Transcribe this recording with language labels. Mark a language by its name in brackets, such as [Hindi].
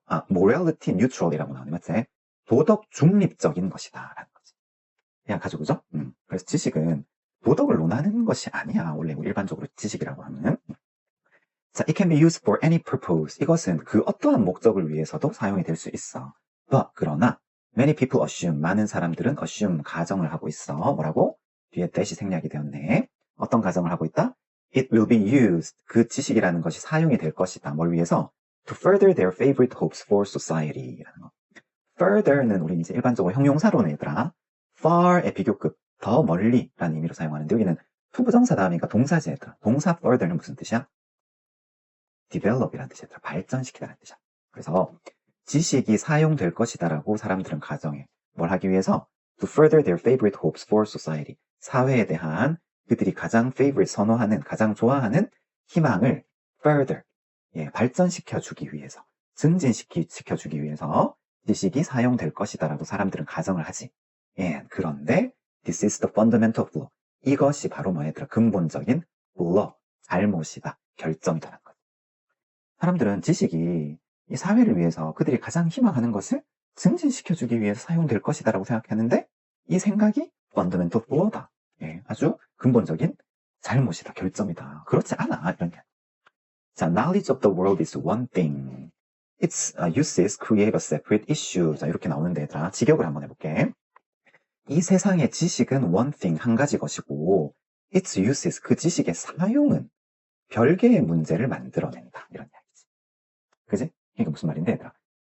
[English] morality neutral [Korean] 이라고 나오네. 맞지? 도덕 중립적인 것이다. 라는 거지. 그냥 가지고 그죠? 그래서 지식은 도덕을 논하는 것이 아니야. 원래 일반적으로 지식이라고 하면. 자, [English] it can be used for any purpose. [Korean] 이것은 그 어떠한 목적을 위해서도 사용이 될 수 있어. [English] But, [Korean] 그러나 [English] many people assume. [Korean] 많은 사람들은 assume, 가정을 하고 있어. 뭐라고? 뒤에 that이 생략이 되었네. 어떤 가정을 하고 있다? [English] It will be used. [Korean] 그 지식이라는 것이 사용이 될 것이다. 뭘 위해서? [English] To further their favorite hopes for society. [Korean] 라는 거. further는 우리 이제 일반적으로 형용사로는 얘들아 far의 비교급, 더 멀리라는 의미로 사용하는데 여기는 투부정사 다음이니까 동사지 얘들아. 동사 further는 무슨 뜻이야? develop이라는 뜻이야. 발전시키다라는 뜻이야. 그래서 지식이 사용될 것이다라고 사람들은 가정해. 뭘 하기 위해서? [English] To further their favorite hopes for society. [Korean] 사회에 대한 그들이 가장 favorite 선호하는, 가장 좋아하는 희망을 further, 발전시켜주기 위해서, 증진시켜주기 위해서 지식이 사용될 것이다라고 사람들은 가정을 하지. 그런데 [English] this is the fundamental flaw. [Korean] 이것이 바로 뭐였더라? 근본적인 flaw, 잘못이다, 결점이다라는 거죠. 사람들은 지식이 이 사회를 위해서 그들이 가장 희망하는 것을 증진시켜주기 위해서 사용될 것이다라고 생각했는데 이 생각이 [English] fundamental flaw [Korean] 다. 아주 근본적인 잘못이다, 결점이다. 그렇지 않아. 이런 게. [English] 자, knowledge of the world is one thing. Its uses create a separate issue. [Korean] 자, 이렇게 나오는데 얘들아 직역을 한번 해볼게. 이 세상의 지식은 [English] one thing, [Korean] 한 가지 것이고 [English] its uses, [Korean] 그 지식의 사용은 별개의 문제를 만들어낸다. 이런 이야기지. 그지? 이게 무슨 말인데 얘들아.